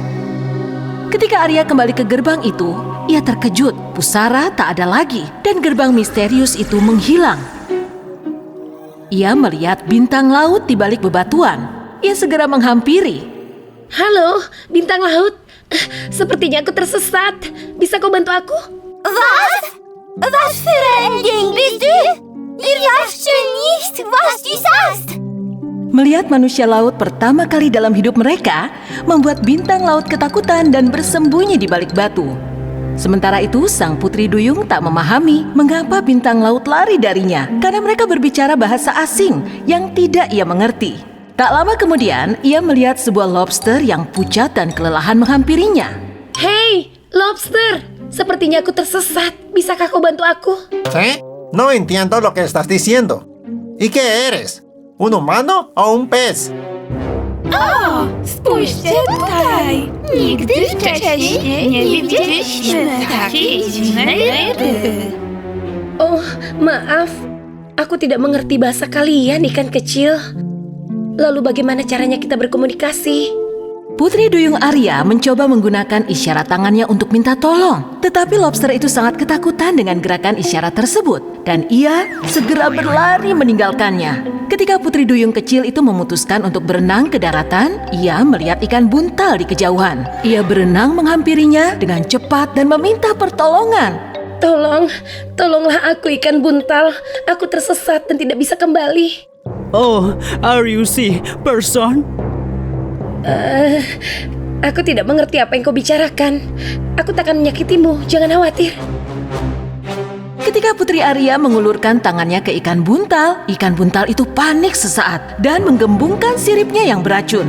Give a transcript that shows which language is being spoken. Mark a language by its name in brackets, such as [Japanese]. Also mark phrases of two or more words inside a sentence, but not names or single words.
[Indonesian] Ketika Arya kembali ke gerbang itu, ia terkejut. Pusara tak ada lagi, dan gerbang misterius itu menghilang. Ia melihat bintang laut di balik bebatuan. Ia segera menghampiri. Halo, bintang laut. Sepertinya aku tersesat. Bisa kau bantu aku? [German] Was für ein Ding bist du? Wir verstehen nicht, was du sagst. [Indonesian] Melihat manusia laut pertama kali dalam hidup mereka, membuat bintang laut ketakutan dan bersembunyi di balik batu. Sementara itu, sang putri duyung tak memahami mengapa bintang laut lari darinya, karena mereka berbicara bahasa asing yang tidak ia mengerti. Tak lama kemudian, ia melihat sebuah lobster yang pucat dan kelelahan menghampirinya. Hei, lobster. Sepertinya aku tersesat. Bisakah kau bantu aku? [Spanish] ¿Sí? No entiendo lo que estás diciendo. ¿Y qué eres? ¿Un humano o un pez? [Polish] Spójrzcie tutaj. Nigdy wcześniej nie widzieliśmy takiej dziwnej ryby. [Indonesian] Oh, maaf. Aku tidak mengerti bahasa kalian, ikan kecil. Lalu bagaimana caranya kita berkomunikasi? Putri duyung Arya mencoba menggunakan isyarat tangannya untuk minta tolong. Tetapi lobster itu sangat ketakutan dengan gerakan isyarat tersebut. Dan ia segera berlari meninggalkannya. Ketika putri duyung kecil itu memutuskan untuk berenang ke daratan, ia melihat ikan buntal di kejauhan. Ia berenang menghampirinya dengan cepat dan meminta pertolongan. Tolonglah aku ikan buntal. Aku tersesat dan tidak bisa kembali. [English] Oh, are you see person? [Indonesian] Aku tidak mengerti apa yang kau bicarakan. Aku tak akan menyakitimu, jangan khawatir. Ketika Putri Arya mengulurkan tangannya ke ikan buntal itu panik sesaat dan menggembungkan siripnya yang beracun.